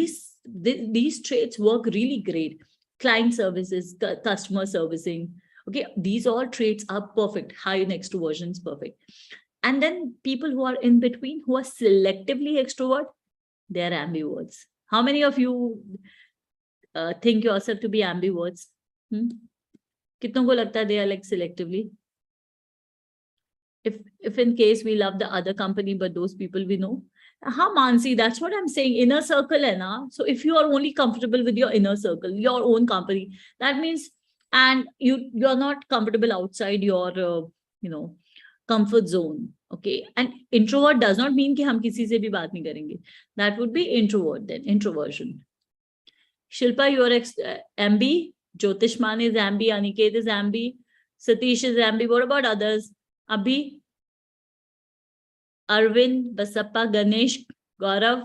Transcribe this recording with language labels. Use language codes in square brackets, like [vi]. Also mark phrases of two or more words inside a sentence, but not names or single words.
[en] These traits work really great. Client services, customer servicing. Okay, these all traits are perfect. High in extroversion is perfect. And then people who are in between, who are selectively extrovert, they are ambiverts. How many of you think yourself to be ambiverts? [hi] कितनों को लगता [en] they are like selectively? If in case we love the other company, but those people we know. Mansi, that's what I'm saying. Inner circle [hi] है ना? [en] So if you are only comfortable with your inner circle, your own company, that means, and you're not comfortable outside your comfort zone. Okay, and introvert does not mean [hi] कि हम किसी से भी बात नहीं करेंगे. [en] That would be introvert then, introversion. Shilpa, you are ambi. Jyotishman is ambi. Aniket is ambi. Satish is ambi. What about others? Abhi, Arvind, Basappa, Ganesh, Gaurav.